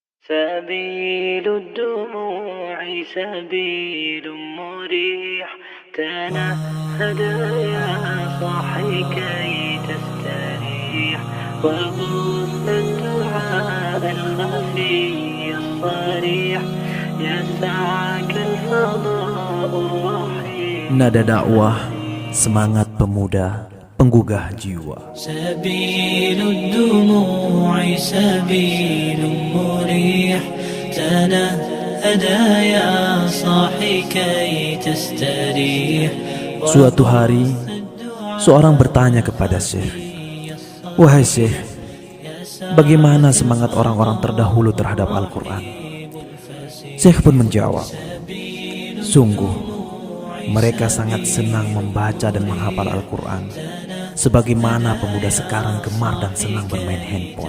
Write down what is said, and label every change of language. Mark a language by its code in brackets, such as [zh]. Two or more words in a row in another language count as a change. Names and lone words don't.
[ar] سبيل الدموع سبيل مريح، تنهد يا صاحي كي تستريح، وبث الدعاء الخفي الصريح، يسعك الفضاء الرحيم. [id] Nada dakwah, semangat pemuda, penggugah jiwa. [ar] سبيل الدموع سبيل مريح، تنهد يا صاحي كي تستريح. [id] Suatu hari, seorang bertanya kepada Syekh, "Wahai Syekh, bagaimana semangat orang-orang terdahulu terhadap Al-Quran?" Syekh pun menjawab, "Sungguh, mereka sangat senang membaca dan menghafal Al-Quran, sebagaimana pemuda sekarang gemar dan senang bermain handphone."